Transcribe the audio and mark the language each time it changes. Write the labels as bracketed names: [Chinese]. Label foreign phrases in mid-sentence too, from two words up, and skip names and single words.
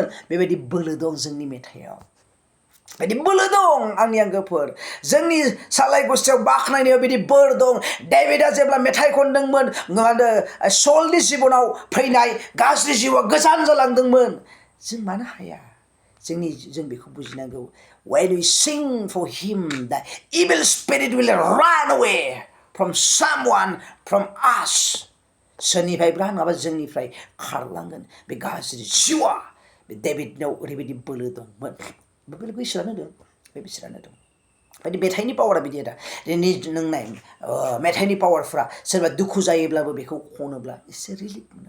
[Bodo] बेबायदि बोलो दं जोंनि मेथाइआव। बिदि बोलो दं आंनि आंगोफोर। जोंनि सालाय गस्थियाव बाख्नायनायाव बिदि बोर दं। डेभिडआ जेब्ला मेथाइ खनदोंमोन सलनि जिबनाव फैनाय गाज्रि जिउआ गोजान जालांदोंमोन। जों मानो हाया? जों बेखौ बुजिनांगौ। [English] When we sing for him, the evil spirit will run away from someone, from us. [Bodo] सोरनिफ्रायब्ला नङाबा जोंनिफ्राय खारलांगोन बे गाज्रि जिउआ। बे डेभिडनाव ओरैबायदि बोलो दंमोन। बे बोलोखौ इसोरानो होदों। बे इसोरानो दं। बायदि मेथाइनि पावारा बिदि दा नों नाय मेथाइनि पावारफ्रा सोरबा दुखु जायोब्लाबो बेखौ खनोब्ला एसे रिलिफ मोनो।